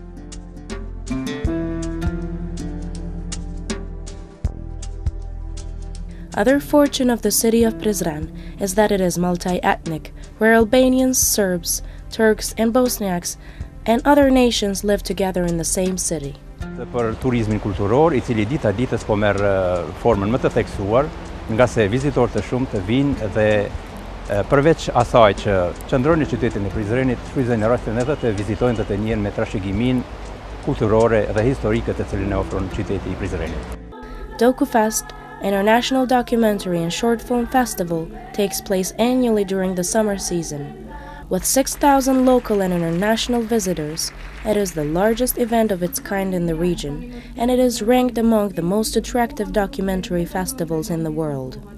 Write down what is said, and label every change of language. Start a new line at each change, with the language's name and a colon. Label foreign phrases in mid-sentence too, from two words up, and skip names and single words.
English: Other fortune of the city of Prizren is that it is multi-ethnic, where Albanians, Serbs, Turks, and Bosniaks and other nations live together in the same city.
Albanian: Për turizmin kulturor, I cili dita ditës po merr formën më të theksuar, nga se vizitorë të shumtë vinë dhe përveç asaj që qëndrojnë në qytetin e Prizrenit, shfrytëzojnë rastin edhe të vizitojnë dhe të njihen me trashëgimin kulturore dhe historike të cilën e ofron qyteti I Prizrenit.
English: DokuFest, an international documentary and short film festival, takes place annually during the summer season. With 6,000 local and international visitors, it is the largest event of its kind in the region, and it is ranked among the most attractive documentary festivals in the world.